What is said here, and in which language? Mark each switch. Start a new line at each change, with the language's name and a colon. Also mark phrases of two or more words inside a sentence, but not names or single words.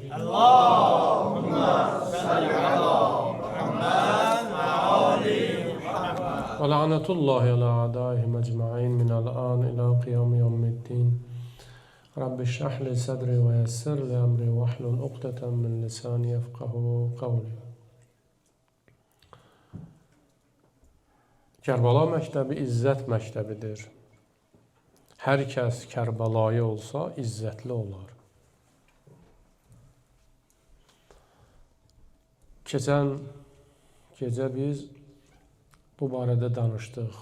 Arabic: اللهم صل على محمد وآل محمد. ولعنة الله على أعدائهم أجمعين من الآن إلى قيام يوم الدين. رب اشرح لي صدري ويسر لي أمري واحلل عقدة من لساني يفقهوا قولي.
Azerbaijani: Kərbala məktəbi izzət məktəbidir. Hər kəs Kərbalayı olsa, izzətli olar. Keçən gecə biz bu barədə danışdıq.